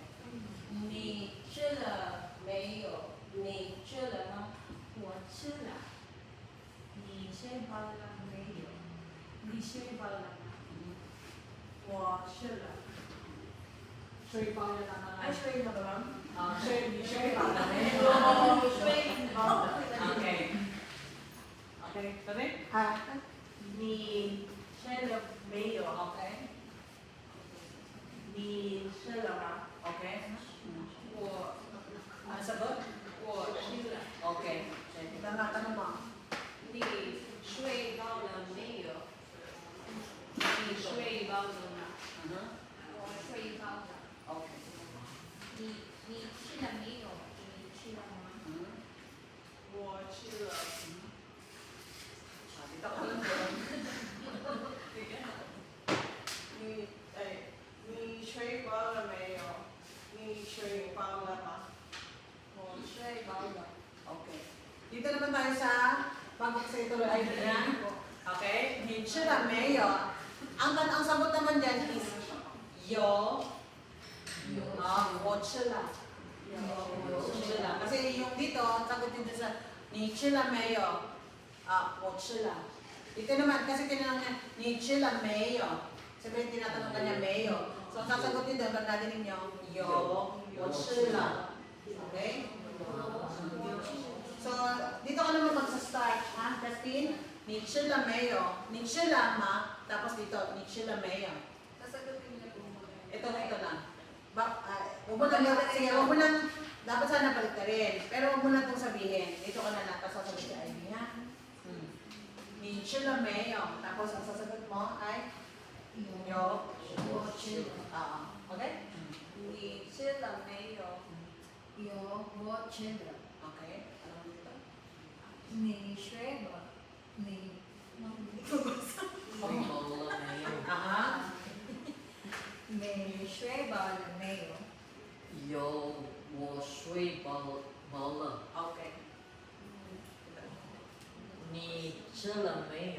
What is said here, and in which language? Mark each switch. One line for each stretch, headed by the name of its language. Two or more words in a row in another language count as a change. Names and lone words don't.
Chinese: 你吃了没有？你吃了吗？我吃了。你睡饱了没有？你睡饱了吗？我吃了。睡饱了吗？
Filipino: Ay, sure mo ba?
Chinese: 你睡饱了没有？睡饱了。
Filipino: Okay. Okay. Sabi?
Chinese: 你吃了没有？
English: Okay.
Chinese: 你吃了吗？
English: Okay.
Chinese: 我
Filipino: Ano sagot?
Chinese: 我吃了。
Filipino: Okay. Ito na tanong mo.
Chinese: 你睡饱了没有？你睡饱了吗？我睡饱了。
English: Okay.
Chinese: 你吃了没有？你吃了吗？我吃了。
Filipino: Dito ka lang doon.
Chinese: 你睡饱了没有？你睡饱了吗？我睡饱了。
English: Okay.
Filipino: Dito naman tayo sa bago sa ituloy ay yan.
Chinese: Okay? 你吃了没有?
Filipino: Ang sagot naman dyan is 有.
Chinese: 我吃了. 我吃了.
Filipino: Kasi yung dito, sagot dito sa
Chinese: 你吃了没有? 我吃了.
Filipino: Ito naman, kasi tinanong niya, ni
Chinese: 吃了没有?
Filipino: Sabihin, tinatanong ka niya,
Chinese: 没有.
Filipino: So, ang sasagutin doon, pag nadinig niyo,
Chinese: 有,我吃了.
English: Okay?
Filipino: So, dito ka naman magsa-start, ha?
Chinese: Justin? 你吃了没有? 你吃了吗?
Filipino: Tapos dito,
Chinese: 你吃了没有?
Filipino: Sasagutin niya po muna. Ito lang. Huwag mo lang, sige, huwag mo lang, dapat sana balik ka rin. Pero huwag mo lang itong sabihin. Dito ka na lang, tapos sasagot si Ivy, ha?
Chinese: 你吃了没有?
Filipino: Tapos ang sasagot mo ay
Chinese: 有,我吃了.
Filipino: Okay?
Chinese: 你吃了没有？有，我吃了。
Filipino: Okay. Ano dito?
Chinese: 你睡了？你睡饱了没有？ Aha. 你睡饱了没有？有，我睡饱了。
English: Okay.
Chinese: 你吃了没有？